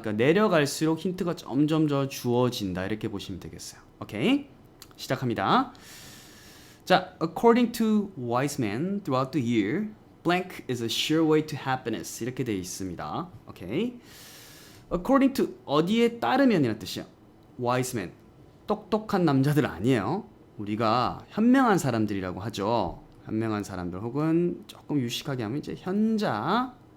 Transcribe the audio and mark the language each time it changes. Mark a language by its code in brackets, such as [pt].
[ko] 그러니까 내려갈수록 힌트가 점점 더 주어진다. 이렇게 보시면 되겠어요. 오케이? 시작합니다. [en] 자, according to wise men throughout the year, blank is a sure way to happiness. [ko] 이렇게 되어 있습니다. 오케이. [en] according to [ko] 어디에 따르면이라는 뜻이야. [en] wise men. [ko] 똑똑한 남자들 아니에요. 우리가 현명한 사람들이라고 하죠. 현명한 사람들 혹은 조금 유식하게 하면 이제 현자.